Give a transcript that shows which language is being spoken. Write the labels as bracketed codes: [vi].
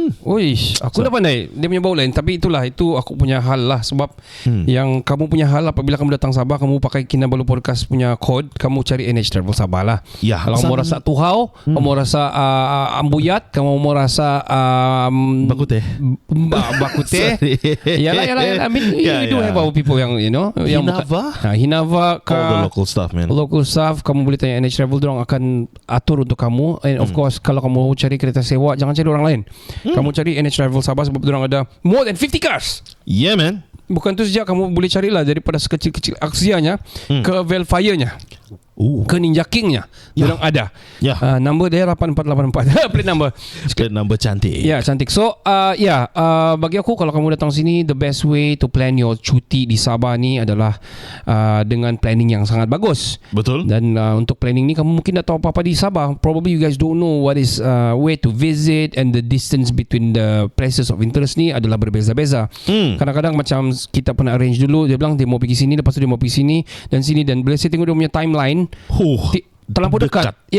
[ms] Uish, aku dah pandai. Dia punya bau lain. Tapi itulah, itu aku punya hal lah. Sebab yang kamu punya hal, apabila kamu datang Sabah, kamu pakai Kinabalu Podcast punya code, kamu cari NH Travel Sabah lah. Ya, Kalau kamu rasa tuhau, kamu rasa ambuyat, kamu mau rasa bakute. Bakute. Yalah. [en] I mean, we do have our people [ms] yang, [en] you know, Hinava All the local stuff, man. [ms] Local staff, kamu boleh tanya NH Travel, dorang akan atur untuk kamu. And of course, kalau kamu cari kereta sewa, jangan cari orang lain. Kamu cari NH Travel Sabah sebab dorang ada [en] more than 50 cars. Yeah, man. [ms] Bukan tu saja, kamu boleh carilah daripada sekecil-kecil Axianya ke Velfire-nya, ke Ninja King-nya. Dorang ada. Number dia 8484. Plate number. Plate number cantik. Ya, cantik. So, bagi aku, kalau kamu datang sini, [en] the best way to plan your [ms] cuti di Sabah ni adalah dengan planning yang sangat bagus. Betul. Dan untuk planning ni, kamu mungkin tak tahu apa-apa di Sabah. [en] Probably you guys don't know what is where to visit, and the distance between the places of interest [ms] ni adalah berbeza-beza. Kadang-kadang macam kita pernah arrange dulu, dia bilang dia mau pergi sini, lepas tu dia mau pergi sini dan sini, dan bila saya tengok dia punya timeline, terlampau dekat.